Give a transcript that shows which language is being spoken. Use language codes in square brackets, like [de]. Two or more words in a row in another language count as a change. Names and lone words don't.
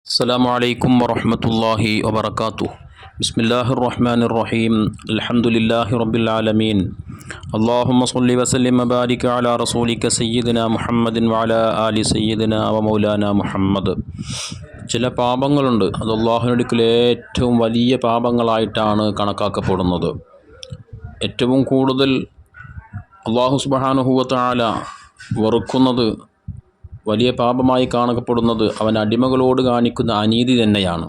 [ar] السلام عليكم ورحمة الله وبركاته. بسم الله الرحمن الرحيم. الحمد لله رب العالمين. اللهم صل وسلم وبارك على رسولك سيدنا محمد وعلى آل سيدنا ومولانا മുഹമ്മദ്. [ml] ചില പാപങ്ങളുണ്ട്, അത് അള്ളാഹുവിനടുക്കൽ ഏറ്റവും വലിയ പാപങ്ങളായിട്ടാണ് കണക്കാക്കപ്പെടുന്നത്. ഏറ്റവും കൂടുതൽ അള്ളാഹു [ar] سبحانه وتعالى [ml] വെറുക്കുന്നത്, വലിയ പാപമായി കാണപ്പെടുന്നത് അവൻ അടിമകളോട് കാണിക്കുന്ന അനീതി തന്നെയാണ്.